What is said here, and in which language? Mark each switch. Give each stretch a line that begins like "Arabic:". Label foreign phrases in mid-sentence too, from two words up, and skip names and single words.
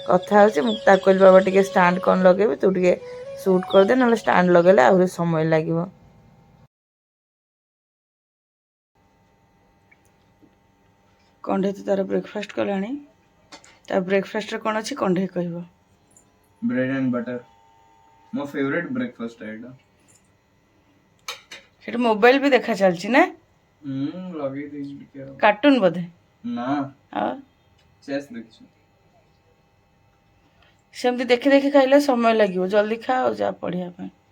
Odia: କଥା ହେଉଛି। ମୁଁ ତାକୁ କହିଲି ବାବା ଟିକେ ଷ୍ଟାଣ୍ଡ କ'ଣ ଲଗେଇବି, ତୁ ଟିକେ ସୁଟ୍ କରିଦେ, ନହେଲେ ଷ୍ଟାଣ୍ଡ ଲଗେଇଲେ ଆହୁରି ସମୟ ଲାଗିବ। କଣ୍ଢେଇ ତ ତାର ବ୍ରେକଫାଷ୍ଟ କଲାଣି। ତା ବ୍ରେକଫାଷ୍ଟରେ କ'ଣ ଅଛି କଣ୍ଢେଇ କହିବ।
English: bread and butter
Odia: ମୋ
English: favorite breakfast
Odia: ଏଇଟା। ସେଠି ମୋବାଇଲ ବି ଦେଖା ଚାଲିଛି ନା? ଲଗେଇ ଦେଇଛି ଟିକେ। କାର୍ଟୁନ ବୋଧେ? ନା, ଆଉ ଚେସ୍ ଦେଖିଛୁ। ସେମିତି ଦେଖି ଦେଖି ଖାଇଲେ ସମୟ ଲାଗିବ, ଜଲ୍ଦି ଖା ଆଉ ଯା ପଢ଼ିବା ପାଇଁ।